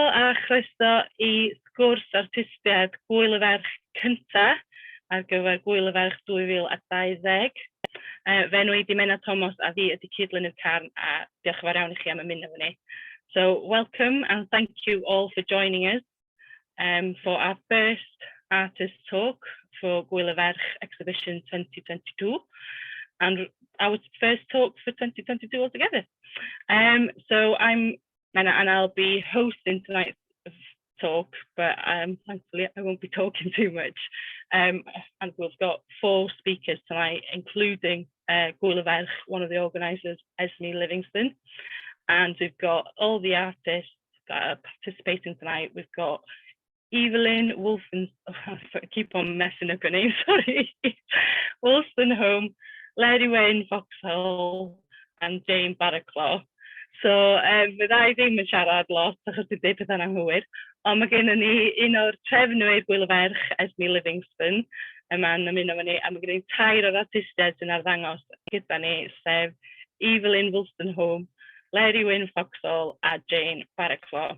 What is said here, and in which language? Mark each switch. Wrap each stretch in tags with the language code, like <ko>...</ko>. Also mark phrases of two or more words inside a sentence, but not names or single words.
<cy>chroeso I sgwrs artistiaid Gwyl y Ferch cynta ar gyfer Gwyl y Ferch 2020. Fe enw I Menna a fi ydy Cydlynydd CARN a diolch yn fawr iawn I chi am ymuno efo ni.</cy> <en>So welcome and thank you all for joining us for our first artist talk for Gwyl y Ferch exhibition 2022 and our first talk for 2022 altogether. So I'm Menna and I'll be hosting tonight's talk, but thankfully I won't be talking too much. And we've got 4 speakers tonight, including Gwyl y Ferch, one of the organisers, Esme Livingston, and we've got all the artists that are participating tonight. We've got Evelyn, I keep on messing up her name, sorry, Wolstenholme, Eleri, Foxhall, and Jane Barraclough.</en> <cy>So, fydda I ddim yn siarad lot, achos dwi'n dweud pethau'n anghywir, ond mae gen ni un o'r trefnwyr Gwyl y Ferch, Esme Livingston, yma'n ymuno efo ni, a mae gen ni 2 o'r artistiaid sy'n arddangos gyda ni, sef Evelyn Wolstenholme, Eleri Foxhall a Jane Barraclough.</cy>